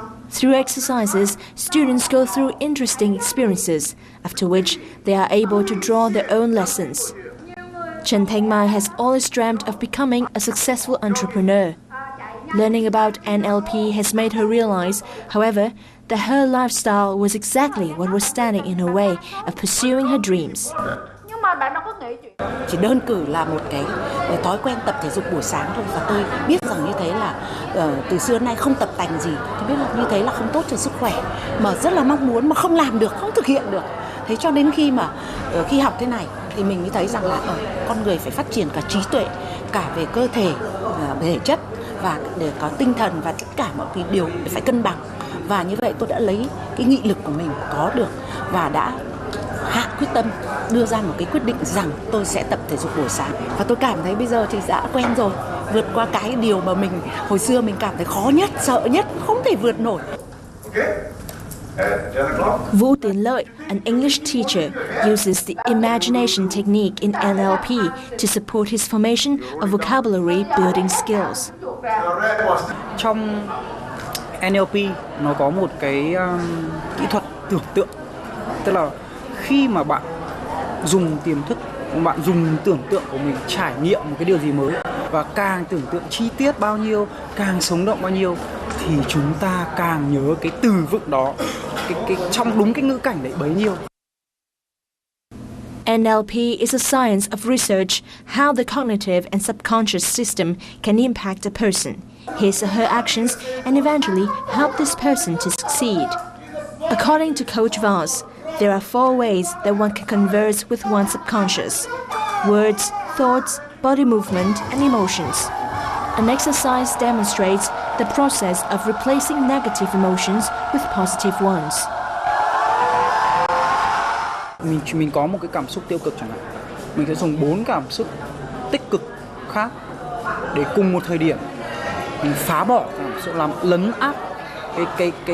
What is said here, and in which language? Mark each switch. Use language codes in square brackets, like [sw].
[en] Through exercises, students go through interesting experiences, after which they are able to draw their own lessons. Trần Thanh Mai has always dreamt of becoming a successful entrepreneur. Learning about NLP has made her realize, however, that her lifestyle was exactly what was standing in her way of pursuing her dreams. [vi] Chỉ đơn cử là một cái thói quen tập thể dục buổi sáng thôi, và tôi biết rằng như thế là từ xưa nay không tập tành gì, tôi biết là như thế là không tốt cho sức khỏe, mà rất là mong muốn mà không làm được, không thực hiện được. Thế cho đến khi học thế này thì mình mới thấy rằng là con người phải phát triển cả trí tuệ, cả về cơ thể, thể chất, và để có tinh thần, và tất cả mọi cái điều phải cân bằng. Và như vậy tôi đã lấy cái nghị lực của mình có được và đã hạ quyết tâm đưa ra một cái quyết định rằng tôi sẽ tập thể dục buổi sáng. Và tôi cảm thấy bây giờ thì đã quen rồi, vượt qua cái điều mà mình hồi xưa mình cảm thấy khó nhất, sợ nhất, không thể vượt nổi. [en] Vũ Tiến Lợi, an English teacher, uses the imagination technique in NLP to support his formation of vocabulary building skills. [vi] Trong NLP nó có một cái kỹ thuật tưởng tượng, tức là khi mà bạn dùng tiềm thức, bạn dùng tưởng tượng của mình trải nghiệm một cái điều gì mới, và càng tưởng tượng chi tiết bao nhiêu, càng sống động bao nhiêu, thì chúng ta càng nhớ cái từ vựng đó, cái trong đúng cái ngữ cảnh đấy bấy nhiêu. [en] NLP is a science of research how the cognitive and subconscious system can impact a person, his or her actions, and eventually help this person to succeed. According to Coach Voss, There are 4 ways that one can converse with one's subconscious: words, thoughts, body movement, and emotions. An exercise demonstrates the process of replacing negative emotions with positive ones. [vi] Mình có một cái cảm xúc tiêu cực chẳng hạn, mình sẽ dùng 4 cảm xúc tích cực khác để cùng một thời điểm mình phá bỏ cảm xúc, làm lấn áp cái